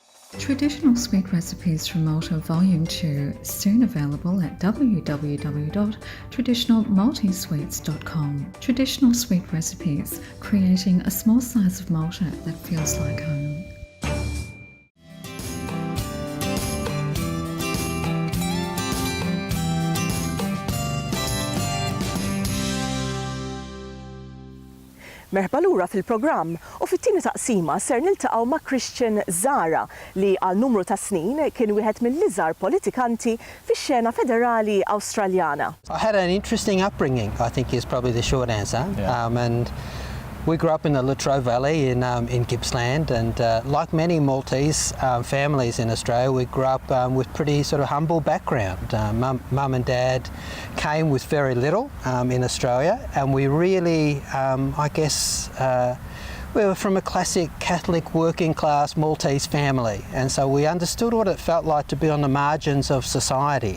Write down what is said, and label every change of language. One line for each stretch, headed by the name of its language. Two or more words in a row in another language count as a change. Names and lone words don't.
English: Traditional Sweet Recipes from Malta Volume 2, soon available at www.traditionalmaltesweets.com. Traditional Sweet Recipes, creating a small slice of Malta that feels like home.
Maltese: Merħba lura fil-programm u fit-tieni taqsima ser niltaqgħu ma' Christian Zahra li għal numru ta' snin kien wieħed mill-iżgħar politikanti fix-xena federali Awstraljana.
English: I had an interesting upbringing, I think is probably the short answer. Yeah. And we grew up in the Latrobe Valley in Gippsland, and like many Maltese families in Australia, we grew up with pretty sort of humble background. Mum and Dad came with very little in Australia, and we really, we were from a classic Catholic working class Maltese family, and so we understood what it felt like to be on the margins of society.